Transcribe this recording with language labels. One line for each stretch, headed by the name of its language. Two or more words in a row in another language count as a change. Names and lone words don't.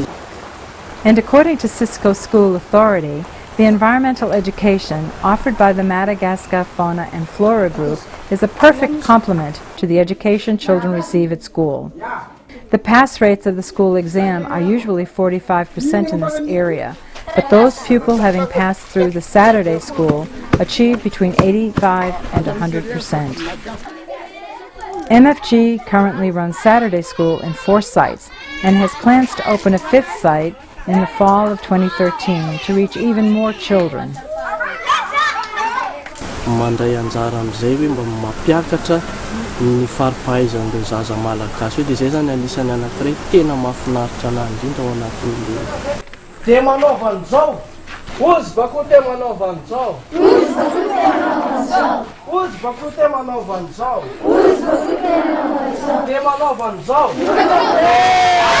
English: And according to Cisco School Authority, the environmental education offered by the Madagascar Fauna and Flora Group is a perfect complement to the education children receive at school. The pass rates of the school exam are usually 45% in this area, but those pupils having passed through the Saturday school achieve between 85 and 100%. MFG currently runs Saturday school in 4 sites and has plans to open a 5th site in the fall of 2013 to reach even more children.
Malagasy: Mandray anjara amin'izay hoe mba mampiakatra ny faripahaizan'ireo zaza malagasy dia zay zany anisan'ny anankiray tena mahafinaritra anahy indrindra ao anatin'le. Dia manaova an'izao, ozy bako te manaova an'izao, ozy bako te manaova an'izao, dia manaova an'izao.